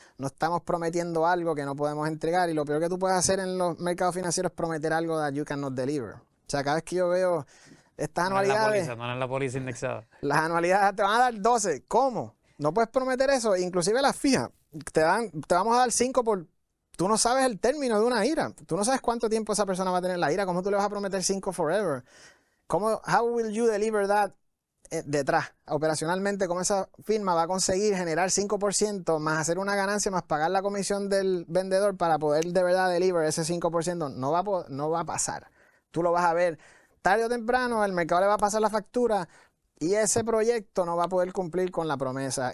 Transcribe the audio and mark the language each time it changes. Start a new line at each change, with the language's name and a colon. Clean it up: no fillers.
Spanish: No estamos prometiendo algo que no podemos entregar y lo peor que tú puedes hacer en los mercados financieros es prometer algo
English: that you cannot deliver.
Spanish: O sea, cada vez que yo veo estas anualidades... No es la póliza indexada. Las anualidades te van a dar 12. ¿Cómo? No puedes prometer eso. Inclusive las fijas. Te vamos a dar 5 por... Tú no sabes el término de una IRA. Tú no sabes cuánto tiempo esa persona va a tener la IRA. ¿Cómo tú le vas a prometer 5 forever?
English: How will you deliver that
Spanish: detrás? Operacionalmente, ¿cómo esa firma va a conseguir generar 5% más hacer una ganancia más pagar la comisión del vendedor para poder de verdad deliver ese 5%? No va a pasar. Tú lo vas a ver tarde o temprano, el mercado le va a pasar la factura y ese proyecto no va a poder cumplir con la promesa.